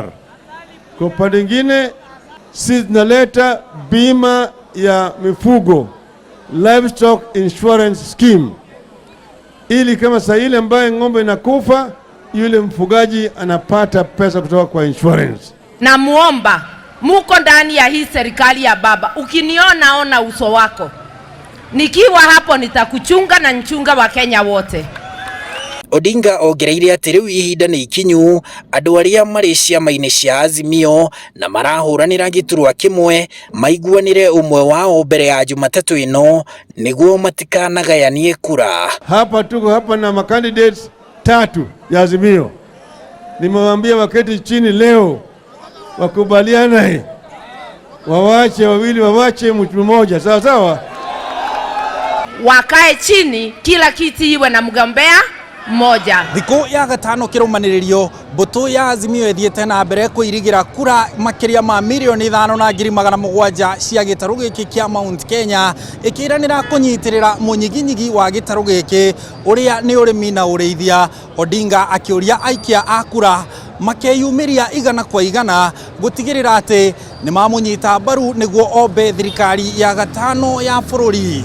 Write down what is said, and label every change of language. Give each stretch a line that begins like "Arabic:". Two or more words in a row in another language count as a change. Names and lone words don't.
Swahili: Kwa upande mwingine sisi tunaleta bima ya mifugo,
English: livestock insurance scheme,
Swahili: ili kama saa ile ambaye ng'ombe inakufa yule mfugaji anapata pesa kutoka kwa insurance. Na muomba muko ndani ya hii serikali ya baba, ukiniona ona uso wako, nikiwa hapo nitakuchunga na nchunga wa Kenya wote.
Kikuyu: Odinga ongereire ati riu ihinda ni ikinyu andu aria mari ciama-ini cia Azimio na marahuranira giturwa kimwe maiguanire umwe wao mbere ya Jumatatu ino niguo matikanagayanie kura.
Swahili: Hapa tuko hapa na makandidates 3 ya Azimio. Nimewaambia waketi chini leo wakubaliana wawache wawili, wawache mtu mmoja. Sawa sawa? Wakae chini, kila kiti iwe na mgombea mmoja.
Kikuyu: Thiku ya gatano kirumaniririo mbutu ya Azimio ethiete na mbere kuirigira kura makiria ma milioni 5,700 cia gitaru giki kia Mount Kenya, ikiranira kunyitirira munyiginyigi wa gitaru giki uria ni urimi na ureithia. Odinga akiuria aikia a kura makeyumiria igana kwa igana gutigirira ati ni mamunyita baru niguo ombe thirikari ya gatano ya bururi.